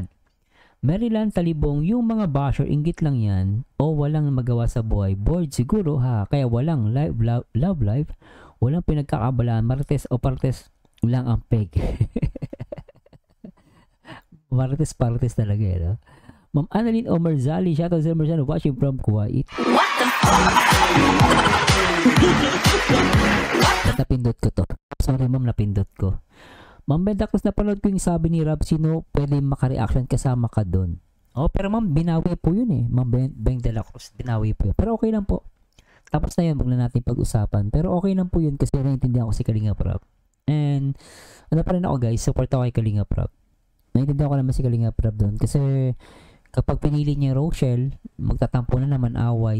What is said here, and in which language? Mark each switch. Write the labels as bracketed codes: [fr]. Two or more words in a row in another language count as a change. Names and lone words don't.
[tl] Maryland Talibong, yung mga basher, inggit lang yan, o walang magawa sa buhay, bored siguro ha, kaya walang love life, walang pinagkakabalaan, Martes o Partes lang ang peg. Martes talaga eh, no? Ma'am Annalyn Omerzali, shoutout Sir Merzano, [en] watching from Kuwait. What the fuck? [tl] Napindot ko to. Sorry ma'am, napindot ko. Ma'am Benda Cruz, napanood ko yung sabi ni Rob, sino pwede maka-reaction kasama ka doon. Oh, pero ma'am, binawi po yun eh. Ma'am Beng de la Cruz, binawi po yun. Pero okay lang po. Tapos na yun, wag na natin pag-usapan. Pero okay lang po yun kasi naiintindihan ko si Kalinga Prab. And, ano pa rin ako guys, support ako kay Kalinga Prab. Naiintindihan ko naman si Kalinga Prab doon. Kasi, kapag pinili niya Rochelle, magtatampo na naman away.